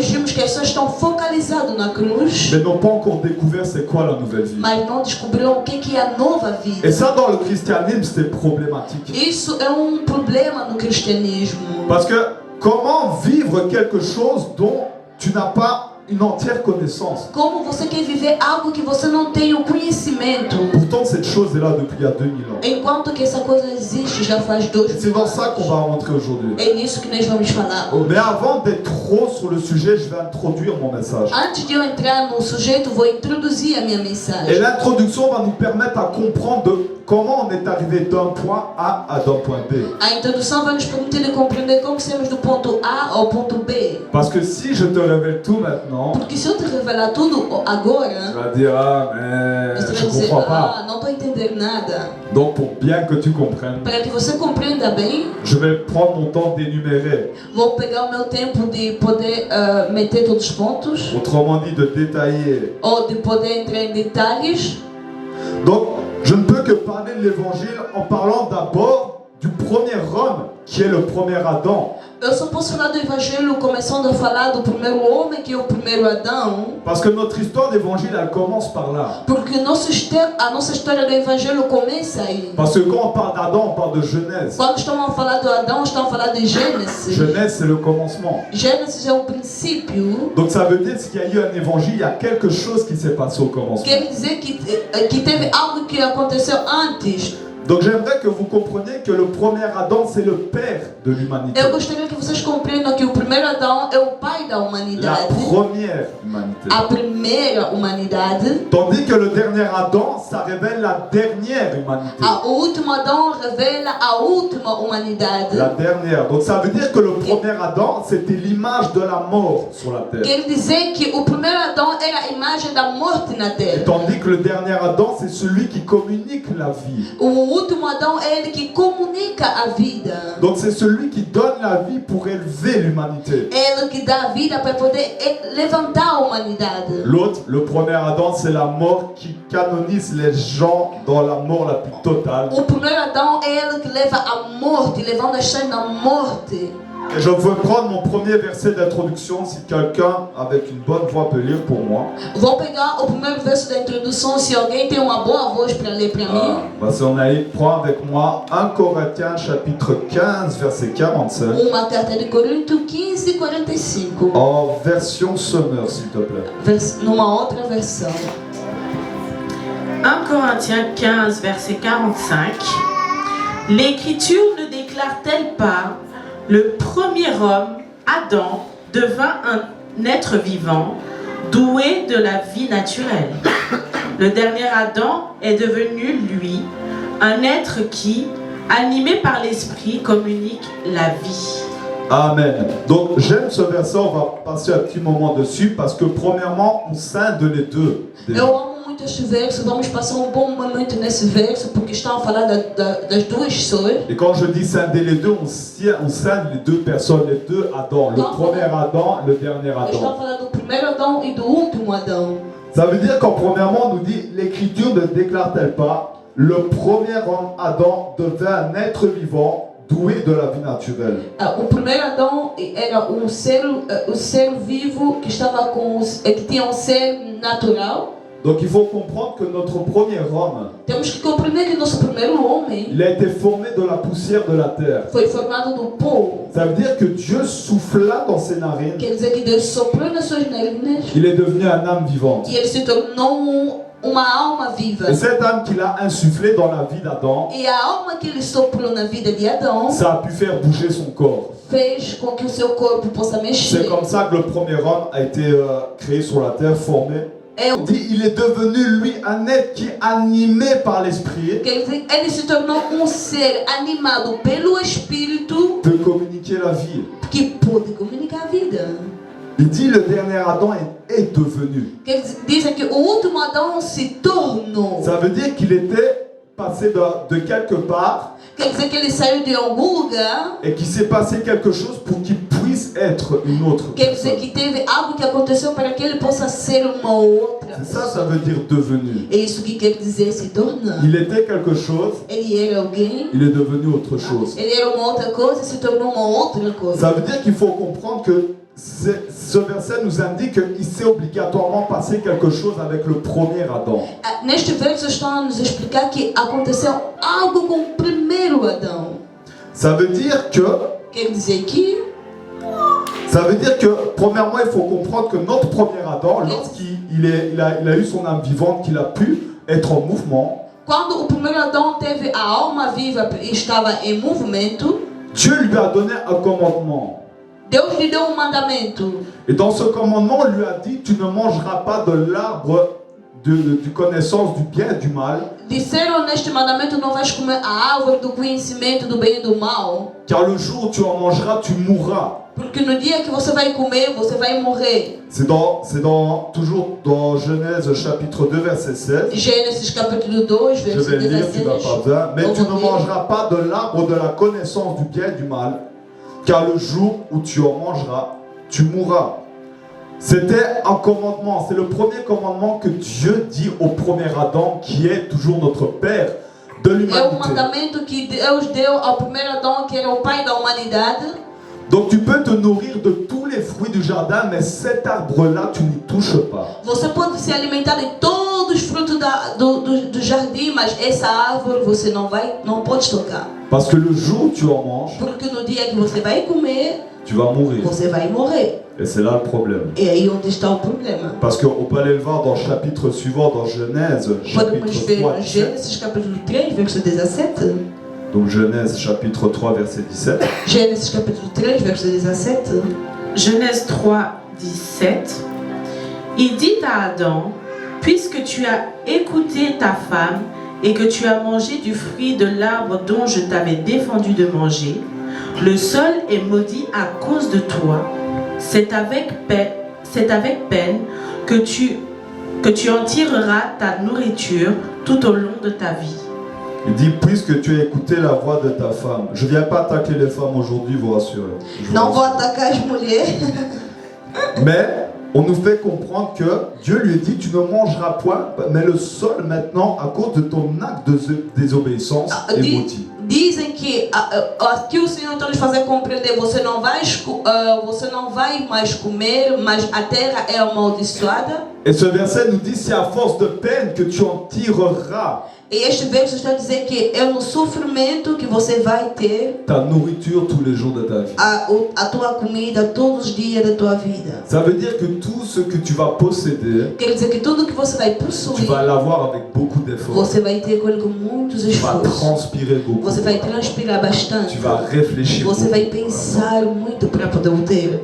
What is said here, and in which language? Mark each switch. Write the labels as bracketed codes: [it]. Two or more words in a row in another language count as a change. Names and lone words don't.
[fr] Mais n'ont pas encore découvert c'est quoi la nouvelle vie. Et ça dans le christianisme c'est problématique. Parce que comment vivre quelque chose dont tu n'as pas une entière connaissance. [pt] Como você quer viver algo que você não tem o conhecimento? [fr] Pourtant, cette chose est là depuis il y a 2000 ans. [pt] Enquanto que essa coisa existe já faz 2 [fr] Et c'est dans ça qu'on va rentrer aujourd'hui. [pt] É nisso que nós vamos falar. [fr] Mais avant d'être trop sur le sujet, je vais introduire mon message. [pt] Antes de eu entrar no sujeito, vou introduzir a minha [fr] Et [pt] mensagem. [fr] l'introduction va nous permettre à comprendre comment on est arrivé d'un point A à d'un point B. [pt] A introdução vai nos permitir de compreender como saímos do ponto A ao ponto B. [fr] Parce que si je te révèle tout maintenant, [pt] Porque se eu te revelar tudo [fr] tu [pt] agora, [fr] vas dire ah mais [pt] você [fr] je [pt] vai dizer, [fr] comprends pas. [pt] ah, não estou entendendo nada. [fr] Donc pour bien que tu comprennes, [pt] Para que você compreenda bem, [fr] je vais prendre mon temps d'énumérer, [pt] vou pegar o meu tempo de poder meter todos os pontos, [fr] autrement dit de détailler. [pt] ou de poder entrar em detalhes. [fr] Donc je ne peux que parler de l'évangile en parlant d'abord du premier homme qui est le premier Adam. [pt] Eu só posso falar do Evangelho começando a falar do primeiro homem, que é o primeiro Adão, [fr] Parce que notre histoire d'évangile, elle commence par là. [pt] porque a nossa história do Evangelho começa aí. [fr] Parce que quand on parle d'Adam, on parle de Genèse. [pt] Quando estamos a falar do Adão, estamos a falar de Gênesis. [fr] Genèse, c'est le commencement. [pt] Gênesis é o princípio. [fr] Donc ça veut dire qu'il y a eu un évangile, il y a quelque chose qui s'est passé au commencement. [pt] Quer dizer que teve algo que aconteceu antes. [fr] Donc j'aimerais que vous compreniez que le premier Adam, c'est le père de l'humanité. [pt] Eu gostaria que vocês compreendam que o primeiro Adão é o pai da [fr] La [pt] humanidade. [fr] première humanité. [pt] A primeira humanidade. [fr] Tandis que le dernier Adam, ça révèle la dernière humanité. [pt] O último Adão revela a última humanidade. [fr] La dernière. Donc ça veut dire que le premier Adam, c'était l'image de la mort sur la terre. [pt] Quer dizer que o primeiro Adão era a imagem da morte na terra. [fr] Tandis que le dernier Adam, c'est celui qui communique la vie. [pt] O último Adão é ele que comunica a vida. [fr] Donc c'est celui qui donne la vie pour élever l'humanité. [pt] É ele que dá a vida para poder levantar a humanidade. [fr] L'autre, le premier Adam, c'est la mort qui canonise les gens dans la mort la plus totale. [pt] O primeiro Adão é ele que leva a morte, levando as chamas da morte. [fr] Et je veux prendre mon premier verset d'introduction, si quelqu'un avec une bonne voix peut lire pour moi. [pt] Vou pegar o primeiro verso da introdução, se alguém tem uma boa voz para ler para mim. [fr] Si on a, prends avec moi 1 Corinthiens chapitre 15 verset 45. [pt] Uma carta de Corinto 15, 45. [fr] En version Summer, s'il te plaît. [pt] Numa outra versão. [fr] 1 Corinthiens 15, verset 45. L'Écriture ne déclare-t-elle pas: le premier homme, Adam, devint un être vivant, doué de la vie naturelle. Le dernier Adam est devenu, lui, un être qui, animé par l'Esprit, communique la vie. Amen. Donc j'aime ce verset, on va passer un petit moment dessus parce que premièrement, on scinde les deux. [pt] Eu amo muito este verso, vamos passar bom momento nesse verso, porque estão a falar das duas pessoas. [fr] Et quand je dis scinder les deux, on scinde les deux personnes, les deux Adam. Le premier Adam, le dernier [pt] Estão a [fr] Adam. [pt] falar do primeiro Adão e do último Adão. [fr] Ça veut dire qu'en premièrement, on nous dit, l'Écriture ne déclare-t-elle pas, le premier homme Adam devint un être vivant, doué de la vie naturelle. [pt] O primeiro Adão era o ser vivo que estava que tinha ser natural. [fr] Donc il faut comprendre que notre premier homme, [pt] Temos que compreender que nosso primeiro homem [fr] il a été formé de la poussière de la terre. [pt] foi formado do pó. [fr] Ça veut dire que Dieu souffla dans ses narines. [pt] Quer dizer que Deus soprou nas suas narinas [fr] Il est devenu un âme vivante. [pt] e ele se tornou uma alma viva. [fr] Et cette âme qu'il a insufflée dans la vie d'Adam, [pt] E a alma que ele soprou na vida de Adão [fr] ça a pu faire bouger son corps. [pt] fez com que o seu corpo possa [fr] C'est [pt] mexer. [fr] comme ça que le premier homme a été créé sur la terre, formé. On dit il est devenu lui un être qui est animé par l'esprit, [pt] Quer dizer, ele se tornou ser animado pelo Espírito [fr] peut communiquer la vie. [pt] que pôde comunicar a vida. [fr] Il dit le dernier Adam est devenu. [pt] Quer dizer que o último Adão se tornou. [fr] Ça veut dire qu'il était passé de quelque part [pt] Quer dizer que ele saiu de algum lugar. [fr] et qu'il s'est passé quelque chose pour qu'il puisse être une autre [pt] Quer dizer [fr] personne. [pt] que teve algo que aconteceu para que ele possa ser uma outra. [fr] C'est ça, ça veut dire devenu. [pt] É isso que quer dizer se tornar. [fr] Il était quelque chose, [pt] Ele era alguém. [fr] il est devenu autre chose. [pt] Ele era uma outra coisa e se tornou uma outra coisa. [fr] Ça veut dire qu'il faut comprendre que ce verset nous indique qu'il s'est obligatoirement passé quelque chose avec le premier Adam. [pt] Neste verso estão a nos explicar que aconteceu algo com o primeiro Adão. [fr] Ça veut dire que [pt] Quer dizer que [fr] Ça veut dire que, premièrement, il faut comprendre que notre premier Adam, lorsqu'il a eu son âme vivante, qu'il a pu être en mouvement, [pt] Quando o primeiro Adão teve a alma viva e estava em movimento, [fr] Dieu lui a donné un commandement. [pt] Deus lhe deu mandamento. [fr] Et dans ce commandement, on lui a dit, tu ne mangeras pas de l'arbre de connaissance du bien et du mal. [pt] Disseram neste mandamento: não vais comer a árvore do conhecimento do bem e do mal, [fr] Car le jour où tu en mangeras, tu mourras. [pt] porque no dia que você vai comer, você vai morrer. [fr] Toujours dans Genèse chapitre 2 verset 16. [pt] Gênesis capítulo 2, [fr] Je [pt] verset [fr] vais lire, tu [pt] 16. [fr] n'as pas besoin. Mais tu ne mangeras pas de l'arbre de la connaissance du bien et du mal, car le jour où tu en mangeras, tu mourras. C'était un commandement, c'est le premier commandement que Dieu dit au premier Adam, qui est toujours notre Père de [pt] É o [fr] l'humanité. [pt] mandamento que Deus deu ao primeiro Adão, que era o pai da humanidade. [fr] Donc tu peux te nourrir de tous les fruits du jardin, mais cet arbre-là, tu n'y touches pas. [pt] Você pode se alimentar de todos os frutos do jardim, mas essa árvore você não pode tocar. [fr] Parce que le jour où tu en manges, [pt] Porque no dia que você vai comer, [fr] tu vas mourir. [pt] você vai morrer. [fr] Et c'est là le problème. [pt] E aí onde está o problema. [fr] Parce qu'on peut aller le voir dans le chapitre suivant, dans Genèse, [pt] Podemos [fr] chapitre [pt] ver [fr] 3. [pt] em Gênesis capítulo 3, verso 17. [fr] Donc Genèse chapitre 3, verset 17. [pt] Gênesis capítulo 3, verso 17. [fr] Genèse 3, 17. Il dit à Adam, puisque tu as écouté ta femme et que tu as mangé du fruit de l'arbre dont je t'avais défendu de manger, le sol est maudit à cause de toi. C'est avec peine que tu en tireras ta nourriture tout au long de ta vie. Il dit, puisque tu as écouté la voix de ta femme. Je ne viens pas attaquer les femmes aujourd'hui, vous rassurez. [pt] Não vou atacar as mulheres. [fr] Mais on nous fait comprendre que Dieu lui dit, tu ne mangeras point, mais le sol maintenant, à cause de ton acte de désobéissance, est maudit. [pt] Dizem que aqui o Senhor está nos fazendo compreender: você não vai mais comer, mas a terra é amaldiçoada. [fr] Et ce verset nous dit, c'est à force de peine que tu en tireras [pt] E este verso está a dizer que é no sofrimento que você vai ter [fr] ta nourriture tous les jours de ta vie. [pt] a tua comida todos os dias da tua vida. [fr] Ça veut dire que tout ce que tu vas posséder, [pt] Quer dizer que tudo que você vai [fr] tu [pt] possuir, [fr] vas l'avoir avec beaucoup d'efforts. [pt] você vai ter com ele com muitos [fr] Tu vas [pt] esforços. [fr] transpirer beaucoup. [pt] Você vai transpirar bastante. [fr] Tu vas réfléchir [pt] Você [fr] beaucoup. [pt] vai pensar muito para poder o ter.